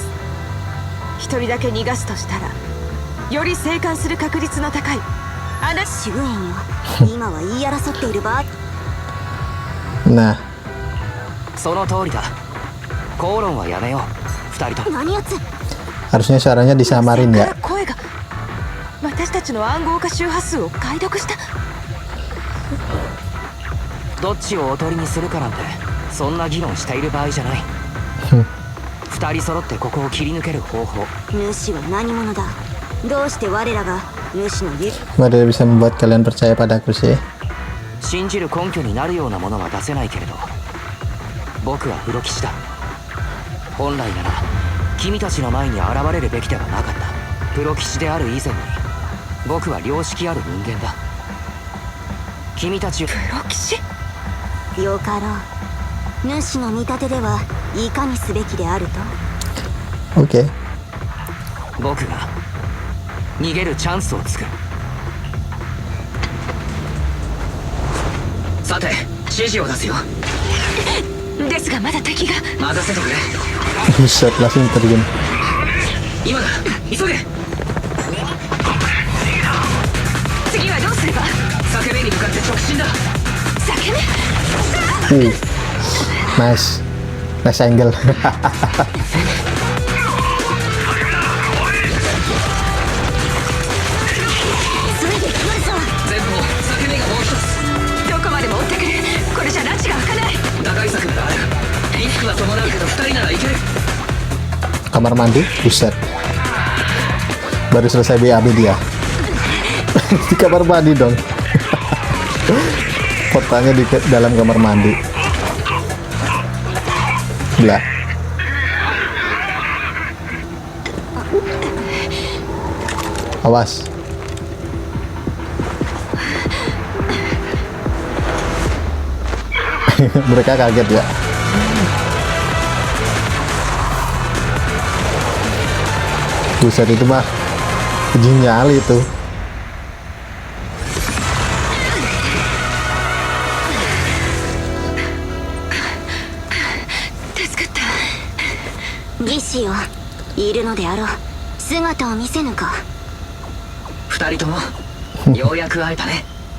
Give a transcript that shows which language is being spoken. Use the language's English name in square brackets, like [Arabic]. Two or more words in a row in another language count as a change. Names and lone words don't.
[Japanese] 一人だけ逃がすとしたらより生還する確率の高いあなた。シュエンよ、今は言い争っている場合。 [Indonesian] Nah, [Japanese] その通りだ。口論はやめよう。二人とも。何やつ [Indonesian] harusnya suaranya disamarin [Japanese] から [Indonesian] ya. [Japanese] 声が私たちの暗号化周波数を解読した。どっちをおとりにするかなんてそんな議論している場合じゃない。二人揃ってここを切り抜ける方法。主は何者だ。どうして我らが主の言う [Indonesian] Cuma dia bisa membuat kalian percaya padaku sih. [Japanese] 信じる根拠になるようなものは出せないけれど、僕はプロ棋士だ。本来なら君たちの前に現れるべきではなかった。プロ棋士である以前に僕は良識ある人間だ。君たちプロ棋士。よかろう。主の見立てではいかにすべきであると。 [Indonesian] Oke. [Japanese] 僕が逃げるチャンスを作る。さて指示を出すよ。ですがまだ敵が。任せてくれ。 [Indonesian] Buset, langsung terjun. [Japanese] 今だ、急げ。次はどうすれば。裂け目に向かって直進だ。裂け目。 [English] Nice. Nice angle. [Japanese] 急いで来るぞ。前方、裂け目がもう一つ。どこまでも追ってくる。これじゃ拉致が開かない。打開策がある。リスクは伴うけど二人ならいける。 [Indonesian] Kamar mandi, buset. Baru selesai BAB dia. Di kamar mandi dong. Portalnya di dalam kamar mandi. Belah. Awas. Mereka kaget ya. Buset, itu mah genial itu. [Japanese] 義士よ、いるのであろう。姿を見せぬか。二人ともようやく会えたね。